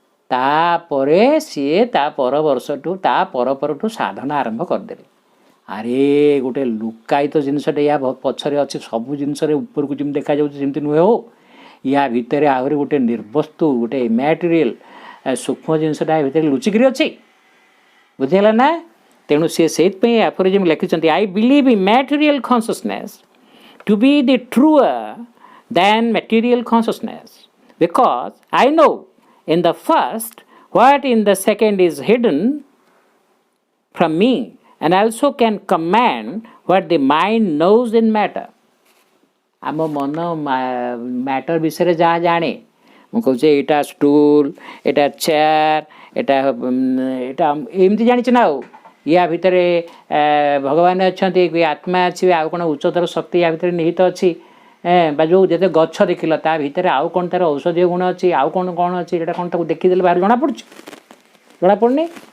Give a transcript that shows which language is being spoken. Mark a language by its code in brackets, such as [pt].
[or] ତାପରେ ସିଏ ତା ପର ବର୍ଷଠୁ ତା ପରଠୁ ସାଧନା ଆରମ୍ଭ କରିଦେଲେ। ଆରେ ଗୋଟେ ଲୁକାୟିତ ଜିନିଷଟେ ୟା ପଛରେ ଅଛି, ସବୁ ଜିନିଷରେ ଉପରକୁ ଯେମିତି ଦେଖାଯାଉଛି ସେମିତି ନୁହେଁ। ହଉ, ୟା ଭିତରେ ଆହୁରି ଗୋଟେ ନିର୍ବସ୍ତୁ, ଗୋଟେ ମ୍ୟାଟେରିଆଲ ସୂକ୍ଷ୍ମ ଜିନିଷଟା ୟା ଭିତରେ ଲୁଚିକିରି ଅଛି, ବୁଝିହେଲା ନା। ତେଣୁ ସିଏ ସେଇଥିପାଇଁ ଆଫୋରିଜିମ୍ ଲେଖିଛନ୍ତି, [en] I believe in material consciousness to be the truer than material consciousness, because I know in the first what in the second is hidden from me, and also can command what the mind knows in matter. [or] ଆମ ମନ matter ବିଷୟରେ ଯାହା ଜାଣେ, ମୁଁ କହୁଛି ଏଇଟା stool, ଏଇଟା chair, ଏଇଟା ଏମିତି ଜାଣିଛି ନା। ଆଉ ୟା ଭିତରେ ଭଗବାନ ଅଛନ୍ତି, ଆତ୍ମା ଅଛି, ଆଉ କ'ଣ ଉଚ୍ଚତର ଶକ୍ତି ୟା ଭିତରେ ନିହିତ ଅଛି, ବା ଯେଉଁ ଯେତେ ଗଛ ଦେଖିଲ ତା ଭିତରେ ଆଉ କ'ଣ ତା'ର ଔଷଧୀୟ ଗୁଣ ଅଛି, ଆଉ କ'ଣ ଅଛି, ଏଇଟା କ'ଣ ତାକୁ ଦେଖିଦେଲେ ବାହାରେ ଜଣାପଡ଼ୁଛି, ଜଣାପଡ଼ୁନି।